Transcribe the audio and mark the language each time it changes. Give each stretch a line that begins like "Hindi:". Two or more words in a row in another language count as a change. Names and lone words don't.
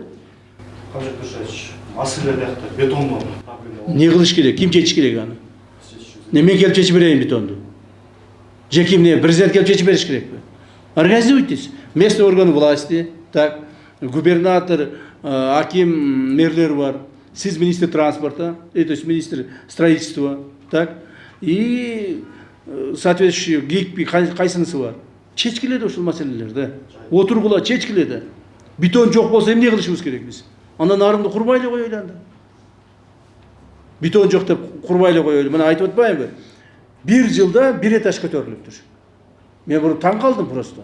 Kyrgyz: Кажет Душевич, маселе биякта бетондон. Не кылыш керек? Ким чечиш керек аны? Не мен келип чечип берейин бетонду? Же ким не? Президент келип чечип бериш керекпи?
Russian: Организуйтесь. Местный органы власти, так, губернатор, аким,
Kyrgyz: мэрлер бар,
Russian: сиз министр транспорта, то есть министр строительства, так, и соответствующий ГИК
Kyrgyz: кайсынысы бар. Чечкиледи ушул маселелерди. Отургула чечкиледи. Бетон жок болсо эмне кылышыбыз керек биз? Андан нарынды курбай эле коелу анда. Бетон жок деп курбай эле коелу. Мына айтып атпаймынбы? Бир жылда бир этаж көтөрүлүптүр. Мен буну таң калдым просто.